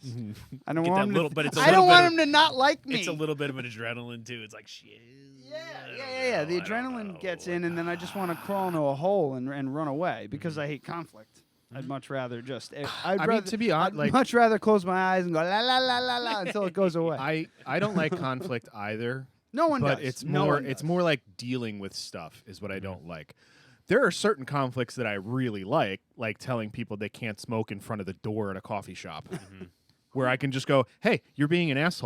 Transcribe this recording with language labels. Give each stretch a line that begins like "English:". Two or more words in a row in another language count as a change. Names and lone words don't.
English: I don't want him to. I don't want him to not like me. It's a little bit of an adrenaline too. It's like shit. Yeah. The adrenaline gets in, and then I just want to crawl into a hole and run away because I hate conflict. I'd much rather just. To be honest, I'd much rather close my eyes and go la la la la la until it goes away. I don't like conflict either. No one but does. It's more like dealing with stuff is what I don't like. There are certain conflicts that I really like telling people they can't smoke in front of the door at a coffee shop, where I can just go, "Hey, you're being an asshole.